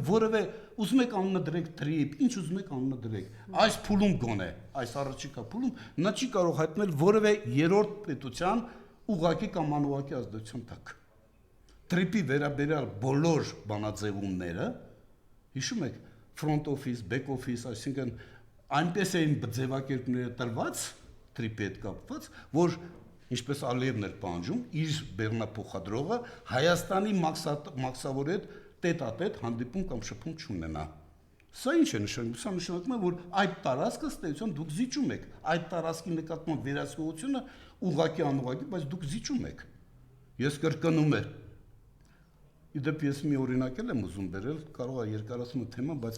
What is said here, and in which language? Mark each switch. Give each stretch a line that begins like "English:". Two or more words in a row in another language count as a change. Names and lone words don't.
Armenian: որևէ ուզում եք անունը դրեք տրիպ, ինչ ուզում եք անունը դրեք։ Այս փուլում գոնե, այս առաջիկա փուլում նա չի կարող հայտնել որևէ երրորդ պետության ուղղակի կամ անուղղակի ազդեցության տակ։ Տրիպի վերաբերյալ բոլոր բանաձևումները, հիշում եք,
English: front office, back office,
Armenian: այսինքն այնպես էին ձևակերպները տրված տրիպի հետ կապված, որ ինչպես Ալիևն էր պահանջում, իր բեռնափոխադրողը Հայաստանի մաքսավորի հետ տետ-ա-տետ հանդիպում կամ շփում չունենա։ Սա ինչ է նշանակում։ Սա նշանակում է, որ այդ տարածքը ըստ էության դուք զիջում եք, այդ տարածքի նկատմամբ վերահսկողությունը ուղղակի անուղղակի, բայց դուք զիջում եք։ Ես կրկնում եմ։ Իդեպ ես մի օրինակ եմ ուզում բերել, կարող է երկարացնել թեման, բայց